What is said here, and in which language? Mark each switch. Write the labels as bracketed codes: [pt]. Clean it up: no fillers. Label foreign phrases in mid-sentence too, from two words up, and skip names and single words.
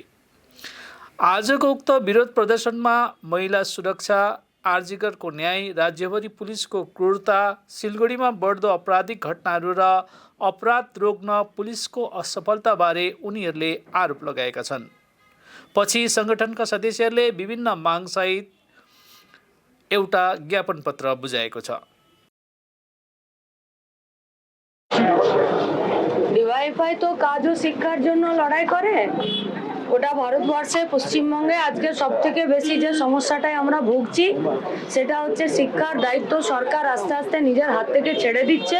[ne] आजको उक्त विरोध प्रदर्शनमा महिला सुरक्षा, आरजीकरको न्याय, राज्यभरि पुलिसको क्रूरता, सिलगढीमा बढ्दो आपराधिक घटनाहरू र अपराध रोक्न पुलिसको असफलताबारे उनीहरूले आरोप लगाएका छन्। पछि सङ्गठनका सदस्यहरूले विभिन्न मागसहित एउटा ज्ञापन पत्र बुझाएको छ। [bn] ডিওয়াইএফআই তো কাজ ও শিক্ষার জন্য লড়াই করে। গোটা ভারতবর্ষে পশ্চিমবঙ্গে আজকে সবথেকে বেশি যে সমস্যাটাই আমরা ভুগছি সেটা হচ্ছে শিক্ষার দায়িত্ব সরকার আস্তে আস্তে নিজের হাত থেকে ছেড়ে দিচ্ছে।